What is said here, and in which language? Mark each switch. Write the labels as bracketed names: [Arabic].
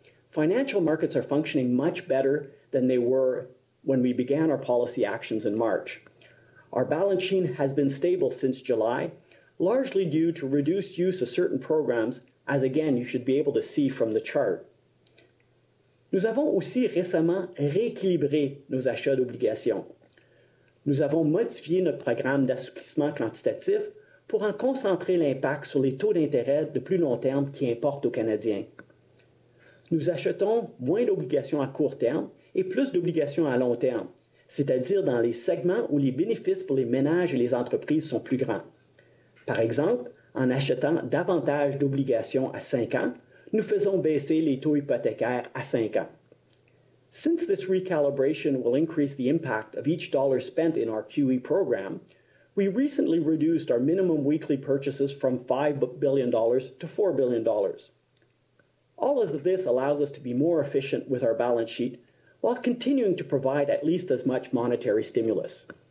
[English] Financial markets are functioning much better than they were when we began our policy actions in March. Our balance sheet has been stable since July, largely due to reduced use of certain programs, as again you should be able to see from the chart. [French] Nous avons aussi récemment rééquilibré nos achats d'obligations. Nous avons modifié notre programme d'assouplissement quantitatif pour en concentrer l'impact sur les taux d'intérêt de plus long terme qui importent aux Canadiens. Nous achetons moins d'obligations à court terme et plus d'obligations à long terme, c'est-à-dire dans les segments où les bénéfices pour les ménages et les entreprises sont plus grands. Par exemple, en achetant davantage d'obligations à 5 ans, nous faisons baisser les taux hypothécaires à 5 ans. [English] Since this recalibration will increase the impact of each dollar spent in our QE program, we recently reduced our minimum weekly purchases from $5 billion to $4 billion. All of this allows us to be more efficient with our balance sheet while continuing to provide at least as much monetary stimulus.